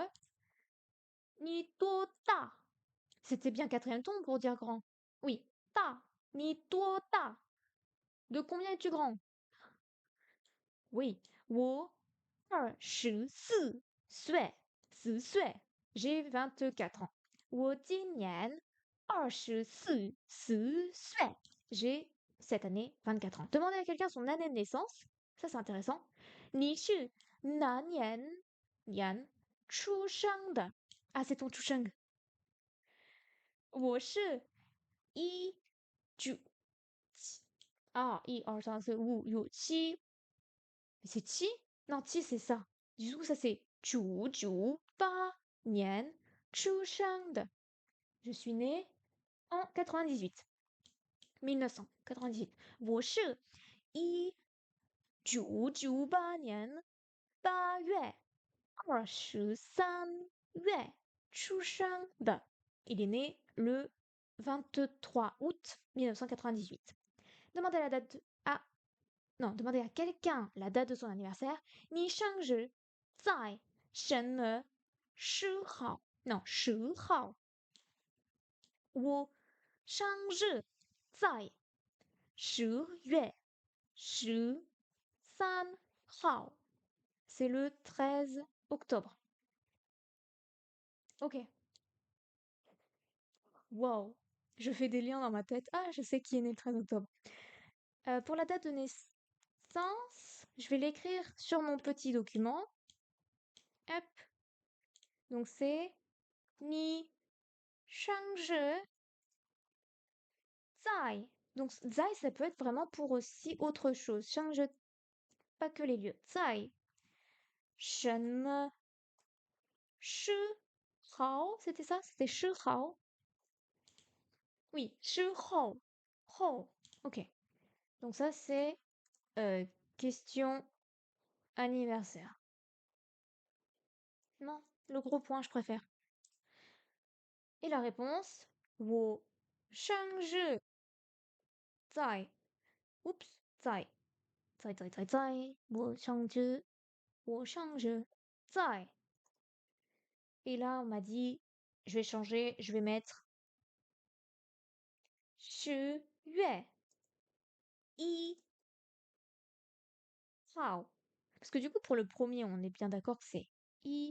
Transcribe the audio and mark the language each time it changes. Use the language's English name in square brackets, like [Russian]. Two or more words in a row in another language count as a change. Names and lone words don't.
[Chinese] 你多大. [French] C'était bien quatrième ton pour dire grand. Oui. Ta. [Chinese] 你多大. [French] De combien es-tu grand? Oui. [Chinese] Wo 24 岁. 4岁. [French] J'ai 24 ans. [Chinese] 我今年24岁. [French] J'ai cette année 24 ans. Demander à quelqu'un son année de naissance, ça c'est intéressant. [Chinese] 你是哪年出生的? [French] Ah, c'est ton 出生. [Chinese] 我是19 [French] ah, 1, 2, 3, 4, 5, 6, 7. Mais c'est Chi? Non, Chi, c'est ça. Du coup, ça c'est 1998 [Chinese] 出生的. [French] Je suis née en 98. 1998. [Chinese] 我是1998年8月23日出生的. [French] Il est né le 23 août 1998. Demandez la date à... Non, demandez à quelqu'un la date de son anniversaire. [Chinese] 你生日在什么时号? Non, 时号. 我生日在10月13号. [French] C'est le 13 octobre. Ok. Wow. Je fais des liens dans ma tête. Ah, je sais qui est né le 13 octobre. Pour la date de naissance, je vais l'écrire sur mon petit document. Hop. Donc c'est [Chinese] 你生日在. [French] Donc zai, ça peut être vraiment pour aussi autre chose. [Chinese] 生日, [French] pas que les lieux. [Chinese] Zai. 什么时号? [French] C'était ça? C'était 时号? Oui, 时候. Ho. Ok. Donc ça, c'est question anniversaire. Non, le gros point, je préfère. Et la réponse, [Chinese] 我生日在 [French] Oups, [Chinese] 在我生日在 [French] Et là, on m'a dit, je vais changer, je vais mettre [Chinese] 10 月1号. [French] Parce que du coup, pour le premier, on est bien d'accord que c'est i.